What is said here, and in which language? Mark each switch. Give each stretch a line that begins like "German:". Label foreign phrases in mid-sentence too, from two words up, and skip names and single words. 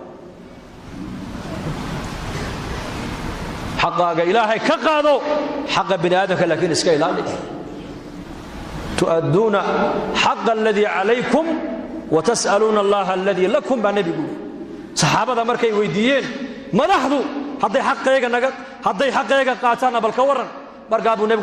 Somali: xaqaaga ilaahay ka qaado xaqa bini'aadamka laakiin iska ilaali
Arabic: تؤدون الحق الذي عليكم وتسألون الله الذي لكم
Somali: ba nabigu saxaabada markay weydiiyeen madaxdu hadday xaqayga qaataan bal ka waran markaa buu nabigu